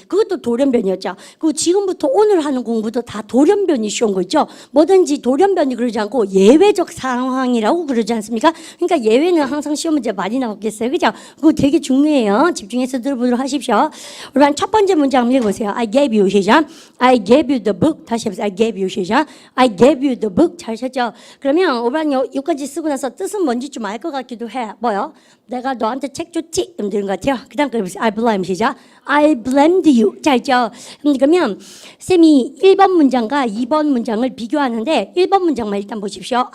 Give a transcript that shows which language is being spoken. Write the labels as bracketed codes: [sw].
[ko] 그것도 돌연변이었죠. 그리고 지금부터 오늘 하는 공부도 다 돌연변이 쉬운 거 있죠. 뭐든지 돌연변이 그러지 않고 예외적 상황이라고 그러지 않습니까? 그러니까 예외는 항상 시험 문제 많이 나오겠어요. 그죠? 그거 되게 중요해요. 집중해서 들어보도록 하십시오. 우리 첫 번째 문제 한번 읽어보세요. [en] I gave you [ko] 시작. [en] I gave you the book. [ko] 다시 해보세요. [en] I gave you [ko] 시작. [en] I gave you the book. [ko] 잘 쳤죠? 그러면 오반 여기까지 쓰고 나서 뜻은 뭔지 좀 알 것 같기도 해. 뭐요? 내가 너한테 책 줬지? 이런 것 같아요. 그 다음 거 해보세요. [en] I blame [ko] 시작. [en] I blamed you. [ko] 자, 있죠? 그러면 쌤이 1번 문장과 2번 문장을 비교하는데 1번 문장만 일단 보십시오.